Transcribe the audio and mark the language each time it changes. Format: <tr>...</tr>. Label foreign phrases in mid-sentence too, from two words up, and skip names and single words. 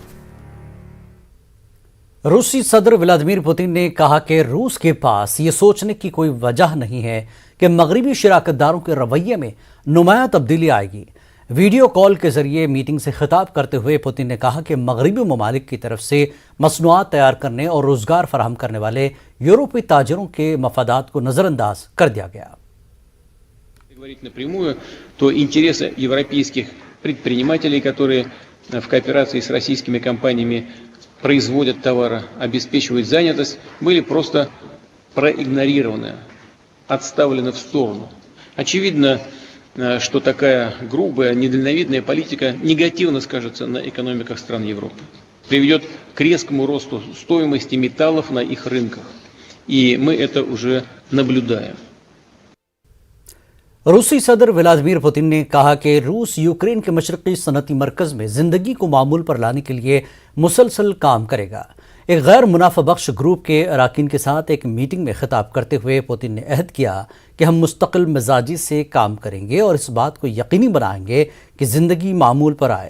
<ur>روسی صدر ولادیمیر پوتن نے کہا کہ روس کے پاس یہ سوچنے کی کوئی وجہ نہیں ہے کہ مغربی شراکت داروں کے رویے میں نمایاں تبدیلی آئے گی۔ ویڈیو کال کے ذریعے میٹنگ سے خطاب کرتے ہوئے پوتن نے کہا کہ مغربی ممالک کی طرف سے مصنوعات تیار کرنے اور روزگار فراہم کرنے والے یورپی تاجروں کے مفادات کو نظر انداز کر دیا گیا.</ur> <ru>Говорить напрямую, то интересы европейских предпринимателей, которые в кооперации с российскими компаниями производят товары, обеспечивают занятость, были просто проигнорированы, отставлены в сторону. Очевидно, что такая грубая, недальновидная политика негативно скажется на экономиках стран Европы, приведет к резкому росту стоимости металлов на их рынках. И мы это уже наблюдаем.</ru> <ur>روسی صدر ولادیمیر پوتن نے کہا کہ روس یوکرین کے مشرقی صنعتی مرکز میں زندگی کو معمول پر لانے کے لیے مسلسل کام کرے گا. ایک غیر منافع بخش گروپ کے اراکین کے ساتھ ایک میٹنگ میں خطاب کرتے ہوئے پوتن نے عہد کیا کہ ہم مستقل مزاجی سے کام کریں گے اور اس بات کو یقینی بنائیں گے کہ زندگی معمول پر آئے.</ur>